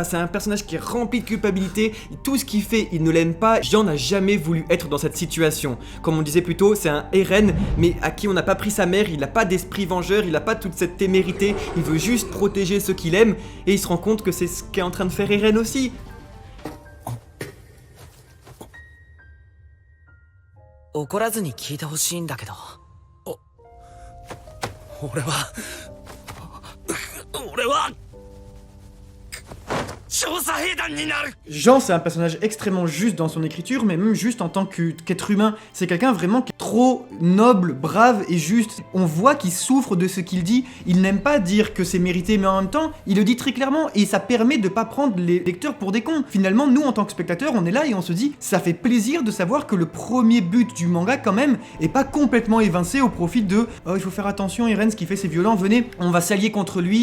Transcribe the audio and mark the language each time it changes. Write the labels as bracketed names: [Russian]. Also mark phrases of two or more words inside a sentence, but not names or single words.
[French] C'est un personnage qui est rempli de culpabilité, tout ce qu'il fait, il ne l'aime pas. Jean n'a jamais voulu être dans cette situation. Comme on disait plus tôt, c'est un Eren, mais à qui on n'a pas pris sa mère, il n'a pas d'esprit vengeur, il n'a pas toute cette témérité, il veut juste protéger ceux qu'il aime, et il se rend compte que c'est ce qu'est en train de faire Eren aussi. [Japanese] 怒らずに聞いてほしいんだけど、俺は調査兵団になる。 [French] Jean c'est un personnage extrêmement juste dans son écriture, mais même juste en tant qu'être humain. C'est quelqu'un vraiment qui est trop noble, brave et juste. On voit qu'il souffre de ce qu'il dit, il n'aime pas dire que c'est mérité, mais en même temps, il le dit très clairement, et ça permet de pas prendre les lecteurs pour des cons. Finalement, nous en tant que spectateurs, on est là et on se dit, ça fait plaisir de savoir que le premier but du manga quand même est pas complètement évincé au profit de « Oh, il faut faire attention, Eren, ce qu'il fait c'est violent, venez, on va s'allier contre lui ».